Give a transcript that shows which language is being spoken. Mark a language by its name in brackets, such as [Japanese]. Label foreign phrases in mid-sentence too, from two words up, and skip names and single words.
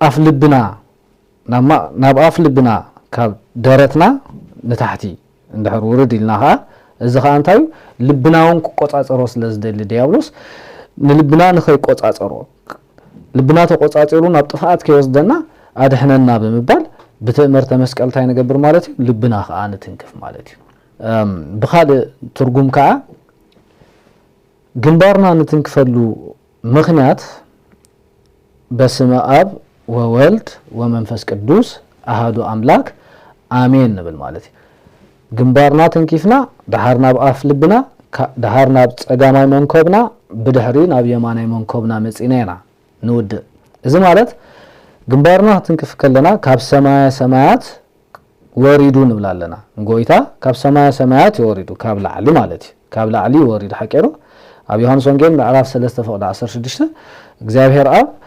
[Tigrinya] ኣፍ ልብና ካብ ደረትና ንታሕቲ እንድሕር ውርድ ኢልና ከዓ እዚ ከዓ እንታይ ልብና እውን ክቆጻጸሮ ስለ ዝደሊ ዲያብሎስ ንልብና ንኸይቆጻጸሮ ልብና ተቆጻጺሩ ናብ ጥፍኣት ከይወስደና ኣድሕነና ብምባል ብትእምርተ መስቀል እንታይ ንገብር ማለት እዩ ልብና ከዓ ንትንክፍ ማለት እዩ ብኻልእ ትርጉም ከዓ ግንባርና ንትንክፈሉ ምክንያት [Geez] በስመ አብ ወወልድ ወመንፈስ ቅዱስ አሃዱ አምላክ አሜን [Tigrinya] ንብል ማለት እዩ ግንባርና ተንኪፍና ድሓር ናብ ኣፍ ልብና ድሓር ናብ ጸጋማይ መንኮብና ብድሕሪ ናብ የማናይ መንኮብና መጺና ኢና ንውድእ እዚ ማለት ግንባርና ትንክፍ ከለና ካብ ሰማያ ሰማያት ወሪዱ ንብል ኣለና ጎይታ ካብ ሰማያ ሰማያት ይወሪዱ ካብ ላዕሊ ማለት እዩ ካብ ላዕሊ ይወሪዱ ሓቂሩ ኣብ ዮሐንስ ወንጌል ምዕራፍ 3 ፍቅዲ 16 እግዚአብሔር አብ